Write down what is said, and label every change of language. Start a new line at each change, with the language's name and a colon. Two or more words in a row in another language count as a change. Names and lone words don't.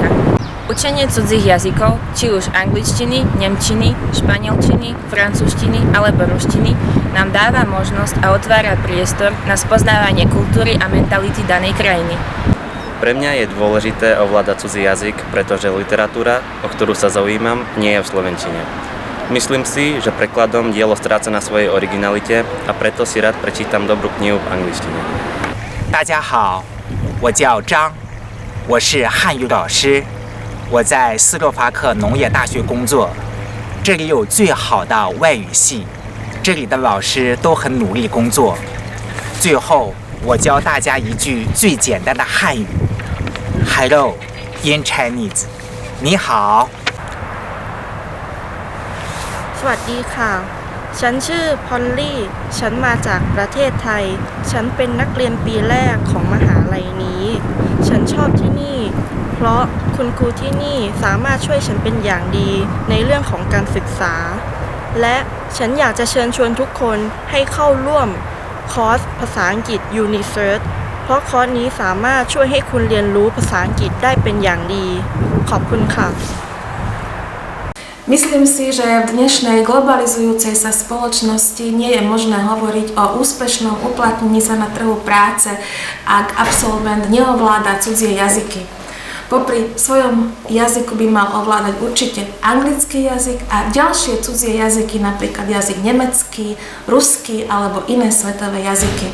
Slovak: Učenie cudzích jazykov, či už angličtiny, nemčiny, španielčiny, francúzštiny alebo ruštiny, nám dáva možnosť a otvára priestor na spoznávanie kultúry a mentality danej krajiny. Pre mňa je dôležité ovládať cudzí jazyk, pretože literatúra, o ktorú sa zaujímam, nie je v slovenčine. Myslím si, že prekladom dielo stráca na svojej originalite a preto si rád prečítam dobrú knihu v angličtine.
Chinese: 大家好，我叫张，我是汉语老师，我在斯洛伐克农业大学工作，这里有最好的外语系，这里的老师都很努力工作。最后，我教大家一句最简单的汉语 ：
English: Hello in Chinese，
Chinese: 你好。
Thai: สวัสดีค่ะ ฉันชื่อพอลลี่ ฉันมาจากประเทศไทย ฉันเป็นนักเรียนปีแรกของมหาลัยนี้ ฉันชอบที่นี่ เพราะคุณครูที่นี่สามารถช่วยฉันเป็นอย่างดีในเรื่องของการศึกษา และฉันอยากจะเชิญชวนทุกคนให้เข้าร่วมคอร์สภาษาอังกฤษ UniCert เพราะคอร์สนี้สามารถช่วยให้คุณเรียนรู้ภาษาอังกฤษได้เป็นอย่างดี ขอบคุณค่ะ
Slovak: Myslím si, že v dnešnej globalizujúcej sa spoločnosti nie je možné hovoriť o úspešnom uplatnení sa na trhu práce, ak absolvent neovláda cudzie jazyky. Popri svojom jazyku by mal ovládať určite anglický jazyk a ďalšie cudzie jazyky, napríklad jazyk nemecký, ruský alebo iné svetové jazyky.